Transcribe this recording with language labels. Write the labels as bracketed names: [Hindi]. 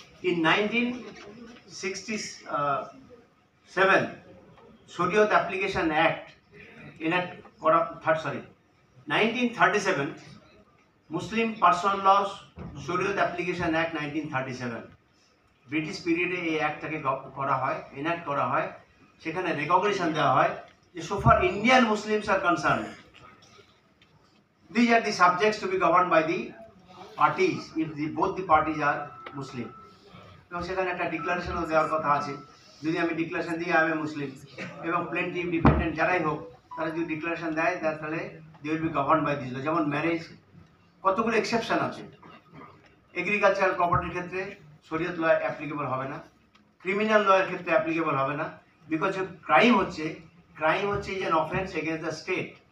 [Bangla] In 1967 Shariat application act enact করা 1937 মুসলিম personal ল শরিয়ত application act 1937 British পিরিয়ডে এই অ্যাক্টটাকে করা হয়, এনাক্ট করা হয়। সেখানে রেকগনিশন দেওয়া হয় যে [English] so far Indian Muslims are concerned, these are the subjects to be governed by the parties if both the parties are Muslim. [Bangla] এবং সেখানে একটা ডিক্লারেশনও দেওয়ার কথা আছে, যদি আমি ডিক্লারেশন দিই আমি মুসলিম, এবং প্লেন্টিভ ডিপেন্ডেন্ট যারাই হোক তারা যদি ডিক্লারেশন দেয় তাহলে [English] They will be govern by this law. [Bangla] যেমন ম্যারেজ, কতগুলো এক্সেপশন আছে। এগ্রিকালচারাল প্রপার্টির ক্ষেত্রে শরিয়ত ল অ্যাপ্লিকেবল হবে না, ক্রিমিনাল লয়ের ক্ষেত্রে অ্যাপ্লিকেবল হবে না, বিকজ ক্রাইম হচ্ছে [English] Is an offence against the state.